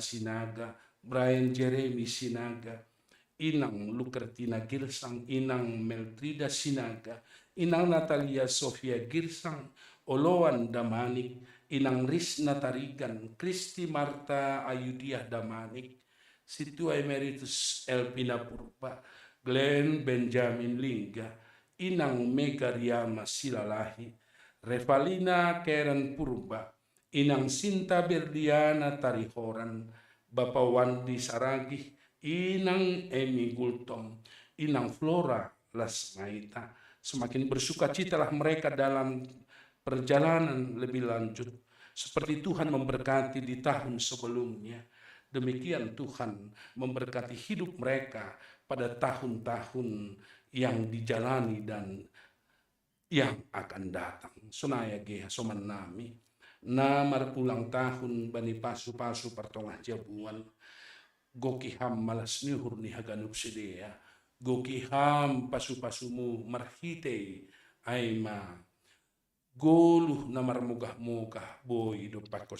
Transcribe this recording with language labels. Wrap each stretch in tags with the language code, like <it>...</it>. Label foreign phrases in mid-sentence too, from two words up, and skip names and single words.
<id>Sinaga, Brian Jeremy Sinaga, inang Lukertina Girsang, inang Meltrida Sinaga, inang Natalia Sofia Girsang, Oloan Damanik, inang Risna Tarigan, Kristi Marta Ayudiah Damanik, Situa Emeritus Elpina Purba, Glenn Benjamin Lingga, inang Mega Riyama Silalahi, Revalina Karen Purba, inang Sinta Berdiana Tarihoran, Bapak Wandi Saragih, inang Emi Gultom, inang Flora Lasmaita. Semakin bersukacitalah mereka dalam perjalanan lebih lanjut, seperti Tuhan memberkati di tahun sebelumnya. Demikian Tuhan memberkati hidup mereka pada tahun-tahun yang dijalani dan yang akan datang.</id> <smr>Sonaya geha soman nami na marpulang tahun bani pasu-pasu pertongah jabuan goki ham malas nihur ni haganup sidea goki ham pasu-pasumu marhite aima goluh na marmugah-mugah boy do pakos</smr>